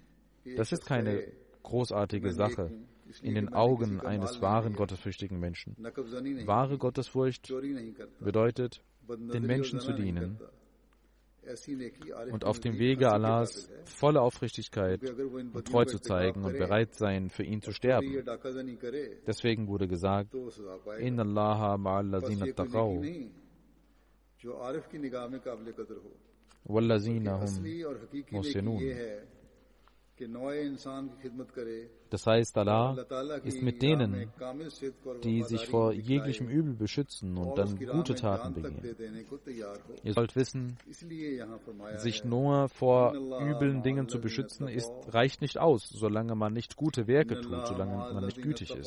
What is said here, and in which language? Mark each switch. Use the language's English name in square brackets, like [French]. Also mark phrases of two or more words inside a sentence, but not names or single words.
[German] Das ist keine großartige Sache in den Augen eines wahren gottesfürchtigen Menschen. Wahre Gottesfurcht bedeutet, den Menschen zu dienen und auf dem Wege Allahs volle Aufrichtigkeit und Treu zu zeigen und bereit sein, für ihn zu sterben. Deswegen wurde gesagt, [Arabic] إن الله مع الذين اتقوا والذين هم محسنون. [German] Das heißt, Allah ist mit denen, die sich vor jeglichem Übel beschützen und dann gute Taten begehen. Ihr sollt wissen, sich nur vor üblen Dingen zu beschützen, reicht nicht aus, solange man nicht gute Werke tut, solange man nicht gütig ist.